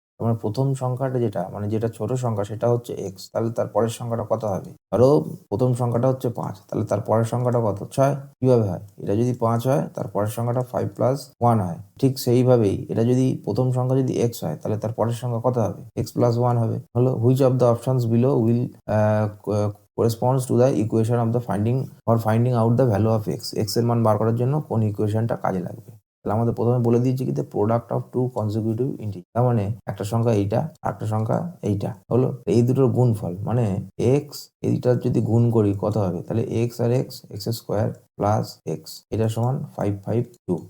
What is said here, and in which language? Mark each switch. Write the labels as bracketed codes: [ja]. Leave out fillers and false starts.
[bn] মানে প্রথম সংখ্যাটা যেটা ছোট সংখ্যা সেটা হচ্ছে এক্স, তাহলে তার পরের সংখ্যাটা কত হবে? ধরো প্রথম সংখ্যাটা হচ্ছে 5, তাহলে তার পরের সংখ্যাটা কত? 6। কিভাবে হয়? এটা যদি 5 হয়, তার পরের সংখ্যাটা 5 প্লাস 1 হয়। ঠিক সেইভাবেই এটা যদি প্রথম সংখ্যা যদি এক্স হয়, তাহলে তার পরের সংখ্যা কত হবে? এক্স প্লাস 1 হবে। [en] হলো which of the options below will corresponds to the equation of the finding out the value of x। [bn] x এর মান বার করার জন্য কোন ইকুয়েশনটা কাজে লাগবে? তাহলে আমাদের প্রথমে বলে দিয়েছি কি, product of two consecutive integer, তার মানে একটা সংখ্যা এইটা আর একটা সংখ্যা এইটা হলো, এই দুটোর গুণফল মানে এক্স। এইটা যদি গুণ করি কত হবে? তাহলে এক্স আর x, x square plus x, এটা সমান 552।